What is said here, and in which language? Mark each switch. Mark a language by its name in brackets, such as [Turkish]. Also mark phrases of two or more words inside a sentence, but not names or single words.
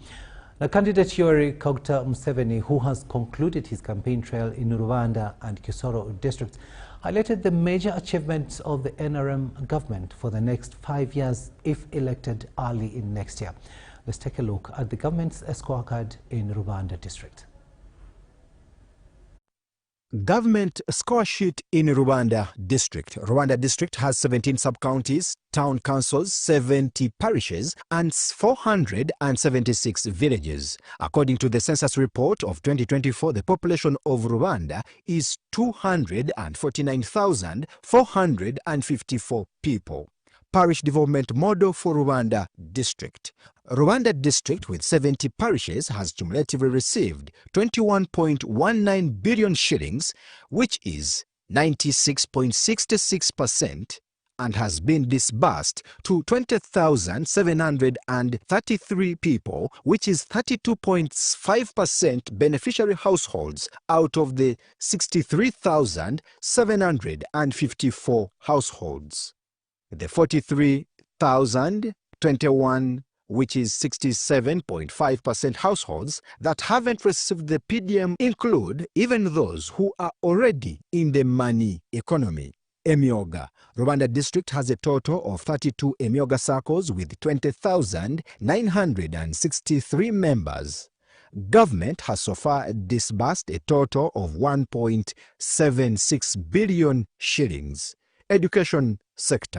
[English] Now, candidate Yoweri Kaguta Museveni, who has concluded his campaign trail in Rwanda and Kisoro districts, highlighted the major achievements of the NRM government for the next 5 years if elected early in next year. Let's take a look at the government's scorecard in Rwanda district. Government score sheet in Rwanda district. Rwanda district has 17 sub-counties, town councils, 70 parishes, and 476 villages. According to the census report of 2024, the population of Rwanda is 249,454 people. Parish development model for Rwanda district. Rwanda district with 70 parishes has cumulatively received 21.19 billion shillings, which is 96.66%, and has been disbursed to 20,733 people, which is 32.5% beneficiary households out of the 63,754 households. The 43,021, which is 67.5% households that haven't received the PDM, include even those who are already in the money economy. Emyoga. Rwanda district has a total of 32 Emyoga circles with 20,963 members. Government has so far disbursed a total of 1.76 billion shillings. Education sector.